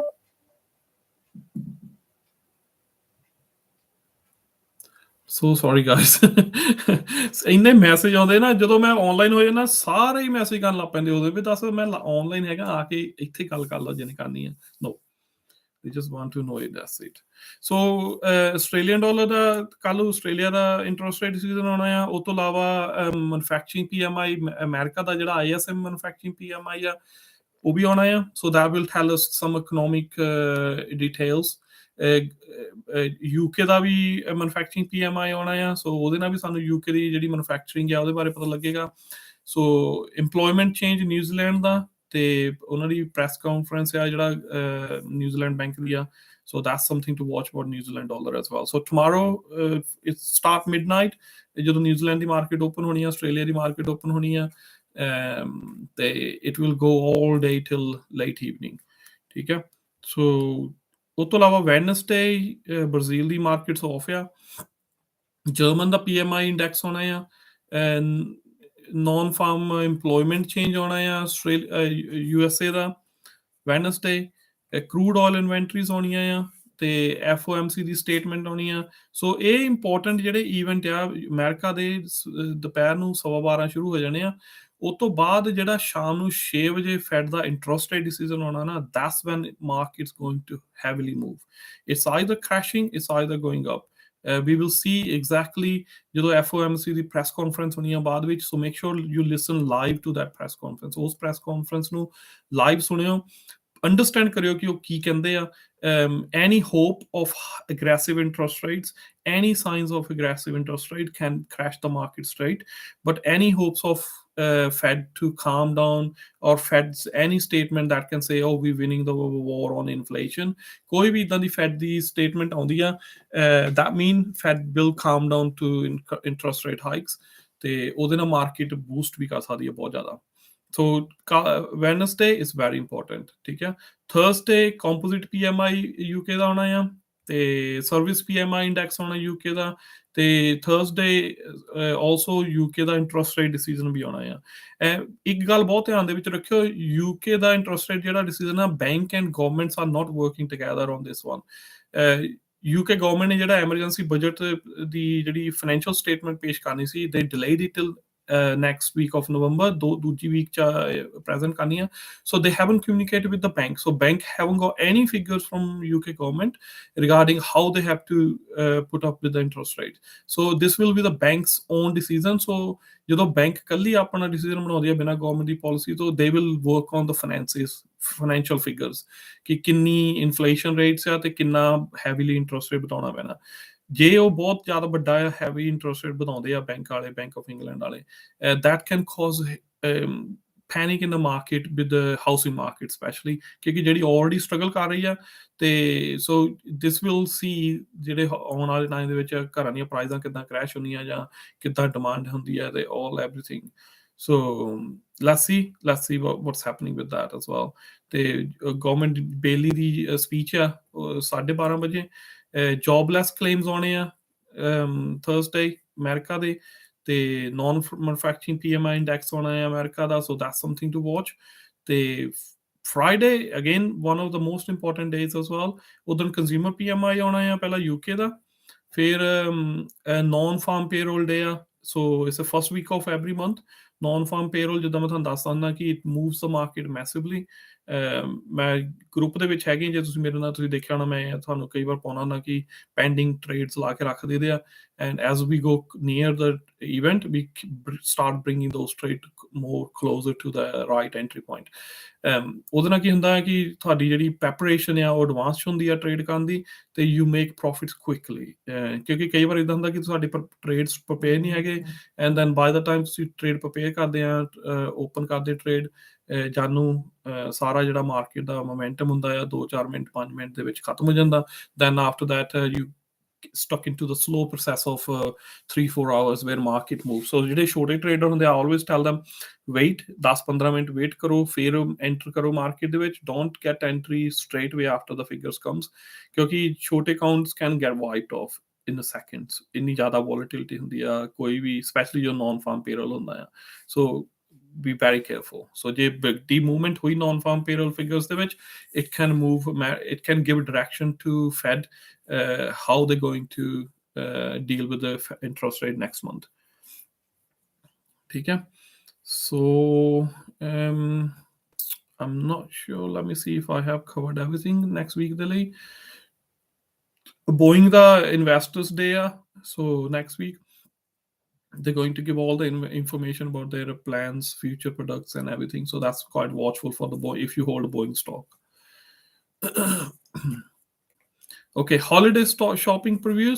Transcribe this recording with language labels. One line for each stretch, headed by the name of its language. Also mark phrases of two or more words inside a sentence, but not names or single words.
English: so sorry guys
Punjabi: ਇੰਨੇ ਮੈਸੇਜ ਆਉਂਦੇ ਨਾ ਜਦੋਂ ਮੈਂ ਆਨਲਾਈਨ ਹੋਏ ਨਾ ਸਾਰੇ ਹੀ ਮੈਸੇਜ ਕਰਨ ਲੱਗ ਪੈਂਦੇ ਉਹਦੇ ਵੀ ਦੱਸ ਮੈਂ ਆਨਲਾਈਨ ਹੈਗਾ ਆ ਕੇ ਇੱਥੇ ਗੱਲ ਕਰ ਲਓ ਜਿਹਨੇ ਕਰਨੀ ਹੈ ਨੋ
English: they just want to know it that's it so Australian dollar
Punjabi: ਦਾ ਕੱਲ ਆਸਟ੍ਰੇਲੀਆ ਦਾ
English: interest rate season
Punjabi: ਆਉਣਾ ਆ ਉਹ ਤੋਂ ਇਲਾਵਾ
English: manufacturing PMI
Punjabi: ਅਮਰੀਕਾ ਦਾ ਜਿਹੜਾ
English: ISM manufacturing
Punjabi: PMI ਆ ਉਹ ਵੀ ਆਉਣਾ ਆ
English: so that will tell us some economic details
Punjabi: UK ਦਾ ਵੀ
English: manufacturing PMI
Punjabi: ਆਉਣਾ ਆ ਸੋ ਉਹਦੇ ਨਾਲ ਵੀ ਸਾਨੂੰ UK ਦੀ ਜਿਹੜੀ ਮੈਨੂਫੈਕਚਰਿੰਗ ਆ ਉਹਦੇ ਬਾਰੇ ਪਤਾ ਲੱਗੇਗਾ ਸੋ
English: employment change
Punjabi: ਨਿਊਜ਼ੀਲੈਂਡ ਦਾ ਤੇ ਉਹਨਾਂ ਦੀ
English: press conference
Punjabi: ਆ ਜਿਹੜਾ ਨਿਊਜ਼ੀਲੈਂਡ ਬੈਂਕ ਦੀ ਆ
English: so that's something to watch about New Zealand dollar as well so tomorrow it start midnight
Punjabi: ਜਦੋਂ ਨਿਊਜ਼ੀਲੈਂਡ ਦੀ
English: market open
Punjabi: ਹੋਣੀ ਆ ਆਸਟ੍ਰੇਲੀਆ ਦੀ
English: market open
Punjabi: ਹੋਣੀ ਆ ਤੇ
English: it will go all day till late evening
Punjabi: ਠੀਕ ਹੈ ਸੋ ਉਹ ਤੋਂ ਇਲਾਵਾ ਵੈਡਨਸਡੇ ਬ੍ਰਾਜ਼ੀਲ ਦੀ
English: markets off
Punjabi: ਆ ਜਰਮਨ ਦਾ
English: PMI index
Punjabi: ਆਉਣਾ ਆ
English: non farm employment change
Punjabi: ਆਉਣਾ ਆ USA ਦਾ
English: Wednesday crude oil inventories
Punjabi: ਆਉਣੀਆਂ ਆ ਤੇ FOMC ਦੀ ਸਟੇਟਮੈਂਟ ਆਉਣੀ ਆ ਸੋ ਇਹ ਇੰਪੋਰਟੈਂਟ ਜਿਹੜੇ ਇਵੈਂਟ ਆ ਅਮਰੀਕਾ ਦੇ ਦੁਪਹਿਰ ਨੂੰ 12:15 ਸ਼ੁਰੂ ਹੋ ਜਾਣੇ ਆ ਉਹ ਤੋਂ ਬਾਅਦ ਜਿਹੜਾ ਸ਼ਾਮ ਨੂੰ 6 ਵਜੇ ਫੈਡ ਦਾ
English: interest rate decision
Punjabi: ਆਉਣਾ ਨਾ
English: that's when market's going to heavily move it's either crashing it's either going up We will see exactly
Punjabi: ਜਦੋਂ FOMC ਦੀ
English: press conference
Punjabi: ਹੋਣੀ ਆ ਬਾਅਦ ਵਿੱਚ,
English: so make sure you listen live to that press conference.
Punjabi: ਉਸ
English: press conference
Punjabi: ਨੂੰ ਲਾਈਵ ਸੁਣਿਓ, ਅੰਡਰਸਟੈਂਡ ਕਰਿਓ ਕਿ ਉਹ ਕੀ ਕਹਿੰਦੇ ਆ.
English: Any hope of aggressive interest rates, any signs of aggressive interest rate can crash the market straight, but any hopes of Fed to calm down, or Fed's any statement that can say, oh, we're winning the war on inflation,
Punjabi: ਕੋਈ ਵੀ ਇਦਾਂ ਦੀ Fed ਦੀ statement ਆਉਂਦੀ ਆ,
English: that mean Fed will calm down to interest rate hikes,
Punjabi: ਤੇ ਉਹਦੇ ਨਾਲ
English: market boost
Punjabi: ਵੀ ਕਰ ਸਕਦੀ ਹੈ ਬਹੁਤ ਜ਼ਿਆਦਾ.
English: So Wednesday is very important,
Punjabi: ਠੀਕ ਹੈ.
English: Thursday composite PMI
Punjabi: UK ਦਾ ਆਉਣਾ ਆ, ਤੇ
English: service PMI index
Punjabi: ਆਉਣਾ UK ਦਾ, ਤੇ
English: Thursday also
Punjabi: UK ਦਾ
English: interest rate decision
Punjabi: ਵੀ ਆਉਣਾ ਆ. ਇੱਕ ਗੱਲ ਬਹੁਤ ਧਿਆਨ ਦੇ ਵਿੱਚ ਰੱਖਿਓ, UK ਦਾ
English: interest rate
Punjabi: ਜਿਹੜਾ ਡਿਸੀਜਨ ਆ,
English: bank and governments are not working together on this one. UK government
Punjabi: ਨੇ ਜਿਹੜਾ
English: emergency budget
Punjabi: ਦੀ ਜਿਹੜੀ
English: financial statement
Punjabi: ਪੇਸ਼ ਕਰਨੀ ਸੀ,
English: they delayed it till next week of November,
Punjabi: ਦੂਜੀ ਵੀਕ ਚ present ਕਰਨੀ ਆ.
English: So they haven't communicated with the bank, so bank haven't got any figures from UK government regarding how they have to put up with the interest rate. So this will be the bank's own decision.
Punjabi: So ਜਦੋਂ ਬੈਂਕ ਕੱਲੀ ਆਪਣਾ ਡਿਸੀਜਨ ਬਣਾਉਂਦੀ ਹੈ ਬਿਨਾਂ ਗਵਰਨਮੈਂਟ ਦੀ ਪਾਲਿਸੀ ਤੋਂ,
English: they will work on the financial figures,
Punjabi: ਕਿ ਕਿੰਨੀ
English: inflation rates
Punjabi: ਆ ਤੇ ਕਿੰਨਾ
English: heavily interest rate
Punjabi: ਵਧਾਉਣਾ ਪੈਣਾ. ਜੇ ਉਹ ਬਹੁਤ ਜ਼ਿਆਦਾ ਵੱਡਾ
English: heavy interest rate
Punjabi: ਵਧਾਉਂਦੇ ਆ ਬੈਂਕ ਵਾਲੇ, ਬੈਂਕ ਆਫ ਇੰਗਲੈਂਡ ਵਾਲੇ,
English: that can cause panic in the market, with the housing market especially,
Punjabi: ਕਿਉਂਕਿ ਜਿਹੜੀ
English: already struggle
Punjabi: ਕਰ ਰਹੀ ਆ. ਤੇ
English: so this will see
Punjabi: ਜਿਹੜੇ ਆਉਣ ਵਾਲੇ ਟਾਈਮ ਦੇ ਵਿੱਚ ਘਰਾਂ ਦੀਆਂ ਪ੍ਰਾਈਸਾਂ ਕਿੱਦਾਂ ਕ੍ਰੈਸ਼ ਹੁੰਦੀਆਂ ਜਾਂ ਕਿੱਦਾਂ ਡਿਮਾਂਡ ਹੁੰਦੀ ਹੈ, ਤੇ
English: all everything. So let's see what's happening with that as well.
Punjabi: ਤੇ ਗਵਰਨਮੈਂਟ ਬੇਲੀ ਦੀ ਸਪੀਚ ਆ 12:30 ਵਜੇ.
English: jobless claims
Punjabi: ਆਉਣੇ ਆ Thursday ਅਮਰੀਕਾ ਦੇ, ਤੇ
English: non manufacturing PMI index
Punjabi: ਆਉਣਾ ਹੈ ਅਮਰੀਕਾ ਦਾ,
English: so that's something to watch. ਤੇ Friday again one of the most important days as well,
Punjabi: ਉਦੋਂ
English: consumer PMI
Punjabi: ਆਉਣਾ ਆ ਪਹਿਲਾਂ UK ਦਾ, ਫਿਰ
English: non farm payroll day
Punjabi: ਆ,
English: so it's the first week of every month. non farm payroll
Punjabi: ਜਿੱਦਾਂ ਮੈਂ ਤੁਹਾਨੂੰ ਦੱਸ ਦਿੰਦਾ ਕਿ
English: it moves the market massively.
Punjabi: ਮੈਂ ਗਰੁੱਪ ਦੇ ਵਿੱਚ ਹੈਗੇ, ਜੇ ਤੁਸੀਂ ਮੇਰੇ ਨਾਲ ਤੁਸੀਂ ਦੇਖਿਆ ਹੋਣਾ, ਮੈਂ ਤੁਹਾਨੂੰ ਕਈ ਵਾਰ ਪਾਉਣਾ ਹੁੰਦਾ ਕਿ
English: pending trades
Punjabi: ਲਾ ਕੇ ਰੱਖ ਦਿੰਦੇ ਆ,
English: and as we go near the event we start bringing those trade more closer to the right entry point.
Punjabi: ਉਹਦੇ ਨਾਲ ਕੀ ਹੁੰਦਾ ਹੈ ਕਿ ਤੁਹਾਡੀ ਜਿਹੜੀ ਪ੍ਰੈਪਰੇਸ਼ਨ ਆ ਉਹ ਐਡਵਾਂਸ 'ਚ ਹੁੰਦੀ ਆ ਟ੍ਰੇਡ ਕਰਨ ਦੀ, ਤੇ
English: you make profits quickly.
Punjabi: ਕਿਉਂਕਿ ਕਈ ਵਾਰ ਇੱਦਾਂ ਹੁੰਦਾ ਕਿ ਤੁਹਾਡੇ ਟ੍ਰੇਡਸ ਪ੍ਰਪੇਅਰ ਨਹੀਂ ਹੈਗੇ,
English: and then by the time
Punjabi: ਤੁਸੀਂ
English: trade prepare
Punjabi: ਕਰਦੇ ਆ, ਓਪਨ ਕਰਦੇ ਟ੍ਰੇਡ, ਜਾਨੂੰ ਸਾਰਾ ਜਿਹੜਾ ਮਾਰਕੀਟ ਦਾ ਮੋਮੈਂਟਮ ਹੁੰਦਾ ਆ 2-4 ਮਿੰਟ 5 ਮਿੰਟ ਦੇ ਵਿੱਚ ਖਤਮ ਹੋ ਜਾਂਦਾ.
English: then after that you stuck into the slow process of 3-4 hours where market moves.
Punjabi: So ਜਿਹੜੇ ਛੋਟੇ ਟ੍ਰੇਡਰ ਹੁੰਦੇ,
English: I always tell them wait
Punjabi: 10-15 ਮਿੰਟ ਵੇਟ ਕਰੋ, ਫਿਰ ਐਂਟਰ ਕਰੋ ਮਾਰਕੀਟ ਦੇ ਵਿੱਚ.
English: Don't get entry straight away after the figures comes,
Punjabi: ਕਿਉਂਕਿ ਛੋਟੇ
English: ਅਕਾਊਂਟਸ can get wiped off in the seconds.
Punjabi: ਇੰਨੀ ਜ਼ਿਆਦਾ volatility ਹੁੰਦੀ ਆ ਕੋਈ ਵੀ, especially ਜੋ
English: non farm payroll
Punjabi: ਹੁੰਦਾ ਆ.
English: So be very careful.
Punjabi: So ਜੇ
English: big movement
Punjabi: ਹੋਈ
English: non farm payroll figures
Punjabi: ਦੇ ਵਿੱਚ,
English: it can give direction to Fed how they're going to deal with the interest rate next month.
Punjabi: ਠੀਕ ਹੈ.
English: So I'm not sure, let me see if I have covered everything next week
Punjabi: ਦੇ ਲਈ.
English: Boeing ਦਾ investors day ਆ, so next week they're going to give all the information about their plans, future products and everything. So that's quite watchful for the if you hold a Boeing stock. Okay, holiday shopping preview.